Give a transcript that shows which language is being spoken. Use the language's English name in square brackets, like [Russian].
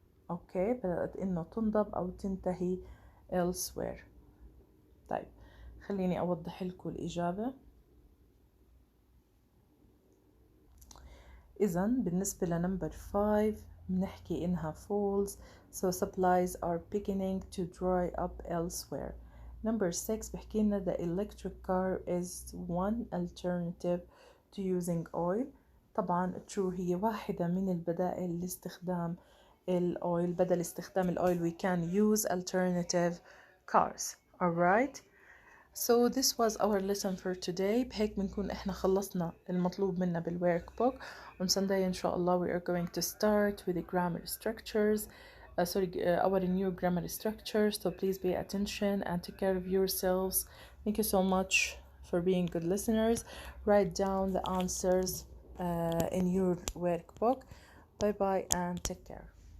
[Arabic] اوكي، بدأت انه تنضب او تنتهي elsewhere. طيب خليني اوضح لكم الاجابة. اذا بالنسبة لنمبر 5 بنحكي انها false. [English] so supplies are beginning to dry up elsewhere. number 6 [Arabic] بحكي لنا [English] the electric car is one alternative to using oil. [Arabic] طبعا true هي واحدة من البدائل لاستخدام الأويل. بدل استخدام الأويل [English] we can use alternative cars. alright, so this was our lesson for today. [Arabic] بهيك بنكون احنا خلصنا المطلوب منا بالwork book. [English] on Sunday [Arabic] إن شاء الله [English] we are going to start with the grammar structures. Our new grammar structures, so please pay attention and take care of yourselves. Thank you so much for being good listeners. Write down the answers in your workbook. Bye bye and take care.